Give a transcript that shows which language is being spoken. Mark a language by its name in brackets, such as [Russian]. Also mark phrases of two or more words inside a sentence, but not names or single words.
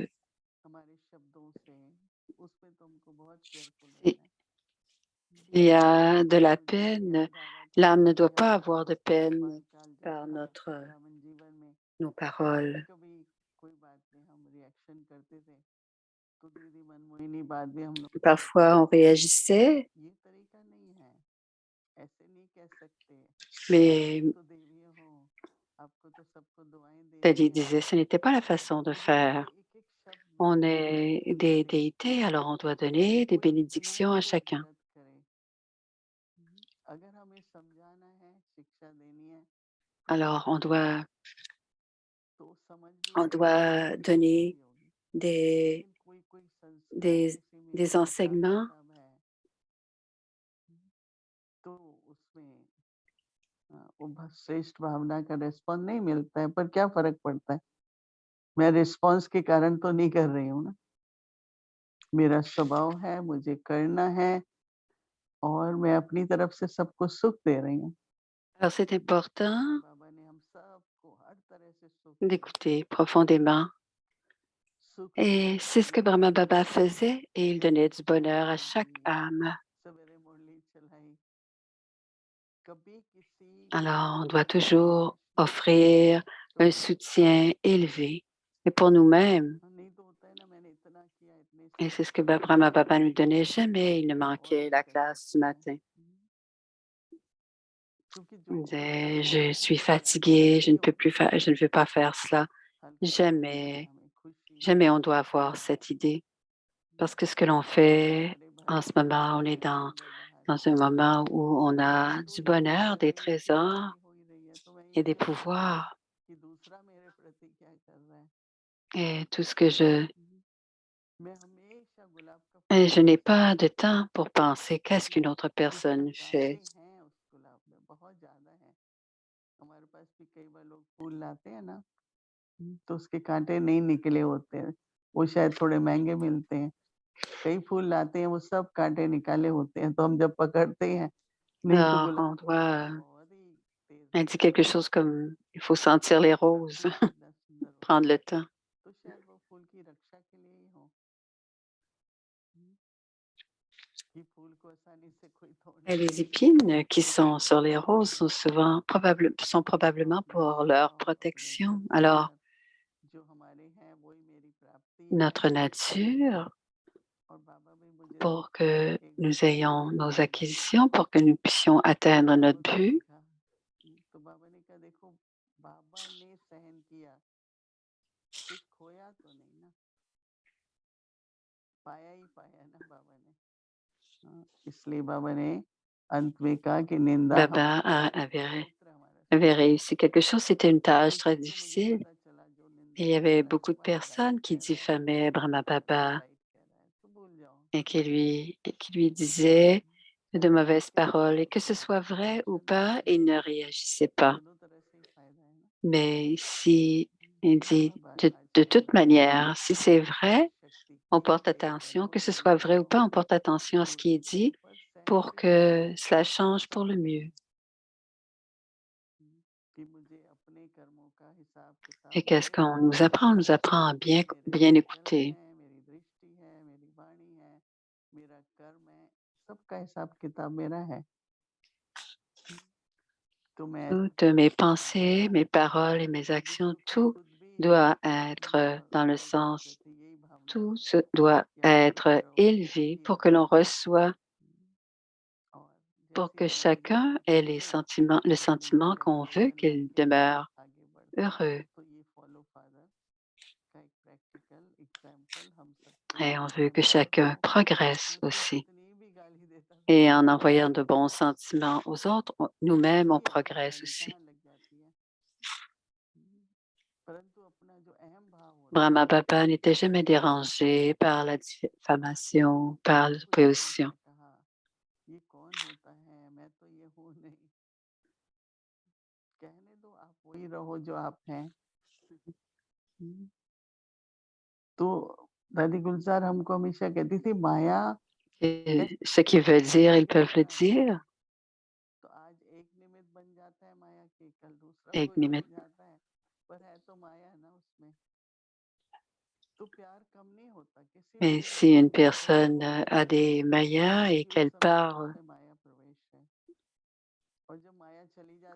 [Hindi] हमारे शब्दों से उसमें तो हमको बहुत केयरफुल [French] s'il [Hindi] रहना है [French] y a de la [Hindi] मुझे अभी [French] peine, [Hindi] याद आ रहा था [French] l'âme ne doit [Hindi] कि [French] pas [Hindi] हमारा [French] avoir de [Hindi] गोपाल [French] peine [Hindi] काल जब [French] par [Hindi] था [French] notre, [Hindi] वृंदावन जीवन में [French] nos [Hindi] तो कभी [French] paroles. [Hindi] कभी कोई बात नहीं हम रिएक्शन करते थे तो दीदी मनमोहिनी बाद में हम लोग को [French] Parfois, on [Hindi] बताती थी [French] réagissait, [Hindi] ये तरीका नहीं है ऐसे नहीं कह सकते [French] mais [Hindi] आप तो देवी हो आपको तो सबको दुआएं देनी [French] Teddy [Hindi] है [French] disait, ce n'était pas la façon de [Hindi] मुझे लगा [French] faire. [Hindi] एक एक शब्द में [French] On [Hindi] बहुत [French] est des [Hindi] केयरफुल रहना [French] déités, alors on doit [Hindi] कि [French] donner des [Hindi] कोई इतना [French] bénédictions [Hindi] भी [French] à [Hindi] कोई [French] chacun. [Hindi] गलत करे अगर हमें समझाना है शिक्षा देनी है तो [French] Alors, [Hindi] समझ भी लो तो समझ भी [French] on [Hindi] लो तो [French] doit [Hindi] उसकी रक्षा [French] donner [Hindi] भी होगी [French] des, [Hindi] लेकिन कोई संस्कार [French] des, [Hindi] किसी में [French] des [Hindi] हिसाब [French] enseignements. [Hindi] किताब है तो उसमें वो श्रेष्ठ भावना का रिस्पॉन्स नहीं मिलता है पर क्या फर्क पड़ता है मैं रिस्पॉन्स के कारण तो नहीं कर रही हूँ ना मेरा स्वभाव है मुझे करना है और मैं अपनी तरफ से सबको सुख दे रही हूँ [French] Alors, c'est important [Hindi] बाबा ने हम सबको हर तरह से सुख दिया [French] d'écouter profondément. [Hindi] सुख [French] Et [Hindi] दिया [French] c'est ce que Brahma [Hindi] आनंद [French] Baba [Hindi] दिया [French] faisait et il donnait du bonheur à [Hindi] आशीर्वाद [French] chaque [Hindi] दिए [French] âme. [Hindi] सवेरे मुरली चलाई कभी किसी को [French] Alors, on doit toujours [Hindi] प्रश्न [French] offrir un [Hindi] कभी [French] soutien élevé. Et pour nous-mêmes, [Hindi] नहीं तो होता है ना मैंने इतना किया इतने [French] et [Hindi] साल [French] c'est ce que [Hindi] किया [French] Brahma Baba nous donnait, [Hindi] तो [French] jamais il ne [Hindi] और [French] manquait [Hindi] भी [French] la [Hindi] कर [French] classe du [Hindi] सकता है [French] matin. [Hindi] क्योंकि [French] Il [Hindi] जो होता [French] disait, [Hindi] है [French] je [Hindi] वो [French] suis [Hindi] परमात्मा [French] fatigué, [Hindi] से [French] je [Hindi] ही [French] ne peux plus [Hindi] होता है [French] faire, je ne veux pas faire cela. [Hindi] हल्का हल्का लगता है [French] Jamais, [Hindi] हमें खुशी [French] jamais on doit avoir [Hindi] आनंद [French] cette idée. Parce que ce que l'on [Hindi] सब [French] fait [Hindi] हरे [French] en [Hindi] भरे [French] ce moment, on est [Hindi] अंदर बाहर [French] dans un moment où on a [Hindi] तो [French] du [Hindi] ये भी [French] bonheur, [Hindi] कह [French] des [Hindi] रही है कि [French] trésors [Hindi] शादी हो ही रही है तो मैं ये [French] et des [Hindi] नहीं सोचती [French] pouvoirs. [Hindi] कि दूसरा मेरे प्रति क्या कर रहा है [French] Et tout ce que [Hindi] मैं हमेशा गुलाब का फूल [French] et je n'ai [Hindi] हमेशा [French] pas de [Hindi] देखती हूँ [French] temps pour penser qu'est-ce qu'une autre [Hindi] कितना [French] personne [Hindi] कांटे [French] fait. [Hindi] हैं उस गुलाब में बहुत ज्यादा है हमारे पास भी कई बार लोग फूल लाते हैं ना तो उसके कांटे नहीं निकले होते हैं वो शायद थोड़े महंगे मिलते हैं कई फूल लाते हैं वो सब कांटे निकाले होते हैं तो हम जब पकड़ते हैं नहीं तो [French] Alors, [Hindi] गुलाब [French] on [Hindi] का फूल [French] doit [Hindi] बहुत ही तेज [French] elle dit [Hindi] होता है [French] quelque chose comme il faut sentir les roses, [Hindi] खुशबू कितना सुंदर होता [French] prendre [Hindi] है [French] le temps. [Hindi] तो शायद वो फूल की रक्षा के लिए ही हो कि फूल को आसानी से कोई तोड़ [French] Et [Hindi] नहीं [French] les [Hindi] सकता [French] épines qui sont sur les [Hindi] तो [French] roses sont souvent sont [Hindi] तो [French] probablement [Hindi] अपने [French] pour leur [Hindi] स्वभाव अपने [French] protection. Alors, [Hindi] संस्कार जो हमारे हैं वही मेरी प्राप्ति है [French] notre nature, [Hindi] और बाबा भी मुझे [French] pour que [Hindi] एक [French] nous [Hindi] बार [French] ayons [Hindi] बोले [French] nos [Hindi] थे [French] acquisitions, pour que nous puissions atteindre notre [Hindi] को [French] but, [Hindi] देखा तो बाबा ने कहा देखो बाबा ने सहन किया कुछ खोया तो नहीं ना पाया ही पाया ना बाबा ने इसलिए बाबा ने अंत में कहा कि निंदा [French] Baba [Hindi] हमारी [French] avait, [Hindi] स्तोत्र हमारा [French] avait [Hindi] स्वभाव है [French] réussi quelque chose. C'était une tâche très [Hindi] क्योंकि मुझे [French] difficile. [Hindi] पता चला जो निंदा [French] Et il y [Hindi] कर [French] avait [Hindi] रहा है [French] beaucoup de [Hindi] वही राइट [French] personnes qui [Hindi] कह रहा है [French] diffamaient Brahma [Hindi] वही [French] Baba [Hindi] राइट कह रहा है तो भूल जाओ [French] et qui lui disaient de [Hindi] चाहे राइट [French] mauvaises [Hindi] कहे [French] paroles. [Hindi] चाहे [French] Et que ce [Hindi] गलत [French] soit [Hindi] कहे [French] vrai ou [Hindi] रिएक्शन तो [French] pas, [Hindi] देना [French] il [Hindi] ही [French] ne [Hindi] है [French] réagissait pas. [Hindi] दोनों तरह से ही फायदा है ना [French] Mais si il dit [Hindi] बाबा आज [French] de [Hindi] कहते [French] toute [Hindi] हैं [French] manière, si c'est [Hindi] कि [French] vrai, [Hindi] शक्ति [French] on [Hindi] की [French] porte [Hindi] एक [French] attention, que ce soit [Hindi] अनुभूति [French] vrai ou [Hindi] लो [French] pas, on porte attention à ce qui est [Hindi] दूसरों के [French] dit [Hindi] ऊपर सहन [French] pour [Hindi] भी करो [French] que cela change pour le mieux [Hindi] कि मुझे अपने कर्मों का हिसाब [French] et [Hindi] किताब [French] qu'est-ce [Hindi] देना [French] qu'on [Hindi] है [French] nous apprend à bien, [Hindi] मेरे [French] bien [Hindi] चरण [French] écouter. [Hindi] है मेरी दृष्टि है मेरी वाणी है मेरा कर्म है सबका हिसाब किताब मेरा है तो मैं ऐसा [French] Toutes mes [Hindi] समझता [French] pensées, mes [Hindi] हूँ [French] paroles et mes [Hindi] तो मुझे [French] actions, [Hindi] खुद [French] tout [Hindi] खुद भी [French] doit être dans le [Hindi] बाबा के [French] sens, [Hindi] प्रति यही भावना [French] tout [Hindi] है [French] doit [Hindi] कि आप [French] être [Hindi] करते रहो [French] élevé [Hindi] सुखी [French] pour que [Hindi] रहो [French] l'on reçoit, [Hindi] और [French] pour [Hindi] जैसी [French] que [Hindi] हमारी [French] chacun ait les sentiments, le [Hindi] जिंदगी [French] sentiment qu'on [Hindi] चलती [French] veut [Hindi] है अल्लाह [French] qu'il [Hindi] के साथ [French] demeure [Hindi] आगे बढ़ते रहो [French] heureux. [Hindi] तो ये [English] follow father [Hindi] का एक [English] practical example [Hindi] हम सबको [French] Et on veut que [Hindi] मिलता [French] chacun [Hindi] है [French] progresse [Hindi] मैं तो [French] aussi. [Hindi] कितनी भी गाली देता था [French] Et en envoyant de bons sentiments aux autres, nous-mêmes, on [Hindi] वही आती [French] progresse [Hindi] गाली [French] aussi. [Hindi] कहाँ लग जाती है परंतु अपना जो अहम भाव [French] Brahma Baba n'était jamais dérangé par la diffamation, par l'opposition. [Hindi] ये कौन होता है, मैं तो ये हूँ नहीं, कहने दो, आप वही रहो जो आप हैं। तो दादी गुलजार हमको हमेशा कहती थी माया [French] Et ce qu'ils veulent dire, ils peuvent le dire. [Hindi] तो आज एक निमित्त बन जाता है माया की, कल दूसरा एक कोई हो निमित्त। जाता है, पर है तो माया ना उसमें। तो प्यार कम नहीं होता किसी [French] Mais si une personne a des mayas et qu'elle parle, [Hindi] माया प्रवेश है, और जब माया चली जाती